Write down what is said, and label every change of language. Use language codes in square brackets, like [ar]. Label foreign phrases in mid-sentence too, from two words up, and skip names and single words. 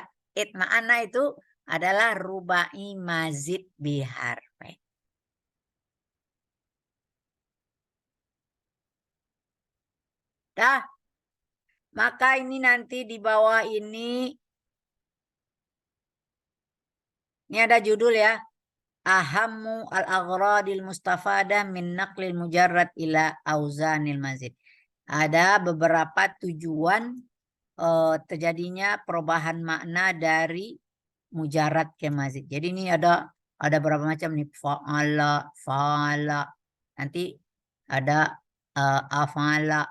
[id] Itma'anna itu adalah [ar] رباعي مزيد بحرفين. [id] Dah. Maka ini nanti di bawah ini ada judul ya. [ar] أهم الأغراض المستفادة من نقل المجرد إلى أوزان المزيد. [id] Ada beberapa tujuan terjadinya perubahan makna dari mujarrad ke mazid. Jadi ini ada berapa macam nih? [ar] فعل، فعل. [id] Nanti ada afala.